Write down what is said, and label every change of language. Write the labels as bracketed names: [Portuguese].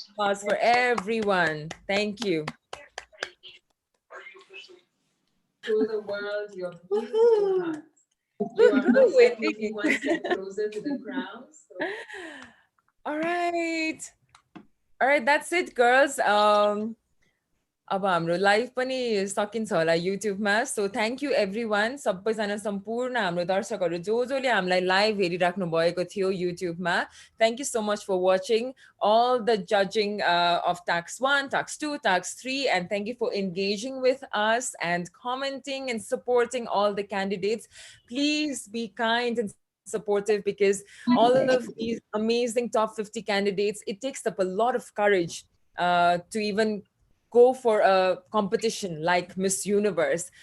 [English] Applause for everyone. Thank you. Show the world your beautiful heart. You are most definitely one step closer to the crown. So. All right. All right, that's it, girls. [Nepali] अब हाम्रो live पनि सकिन्छ होला युट्युबमा. [English] so thank you everyone, [Nepali] सबैजना सम्पूर्ण हाम्रो दर्शकहरू जसले हामीलाई लाइभ हेरिराख्नु भएको थियो युट्युबमा. [English] Thank you so much for watching all the judging of tax 1, tax 2, tax 3, and thank you for engaging with us and commenting and supporting all the candidates. Please be kind and supportive, because all of these amazing top 50 candidates, it takes up a lot of courage to even go for a competition like Miss Universe.